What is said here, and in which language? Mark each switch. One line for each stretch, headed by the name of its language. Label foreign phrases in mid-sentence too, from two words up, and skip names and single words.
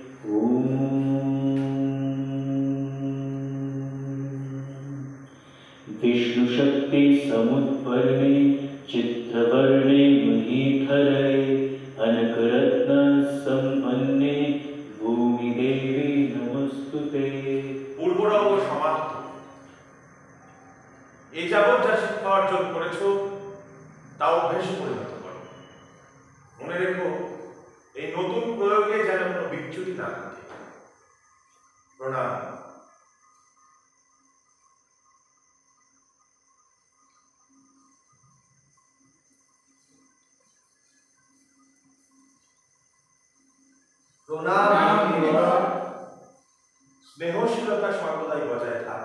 Sanskrit: विष्णुशक्ति समुत्पर्णे चित्रवर्णे महीधरे अनकरत्न सम्पन्ने भूमिदेवी नमस्तुते।
Bangla: পূর্বরাও সমাপ্ত। এই যাবৎ যা শিক্ষা অর্জন করেছ তা অভ্যেসে পরিণত করো। মনে রেখো এই নতুন প্রয়োগে যেন কোনো বিচ্যুতি না ঘটে। প্রণাম। স্নেহশীলতা সর্বদাই বজায় থাক।